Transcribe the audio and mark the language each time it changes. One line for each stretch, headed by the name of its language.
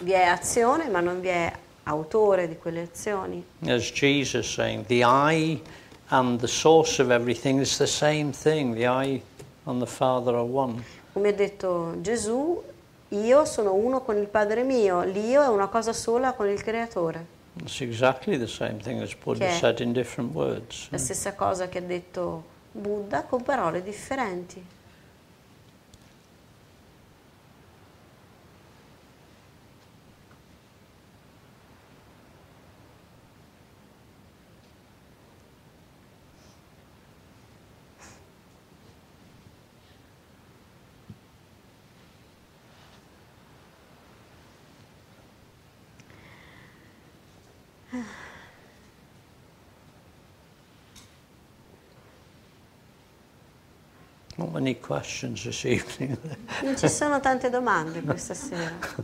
Italian: Vi è azione, ma non vi è autore di quelle azioni.
English: As Jesus saying, the I and the source of everything is the same thing. The I and the Father are one.
Italian: Come ha detto Gesù, io sono uno con il Padre mio, l'io è una cosa sola con il Creatore.
English: It's exactly the same thing as Buddha
Italian: Che è
English: said in different words.
Italian: la stessa cosa che ha detto Buddha con parole differenti.
English: Not many questions this evening.
Italian: Non ci sono tante domande questa sera.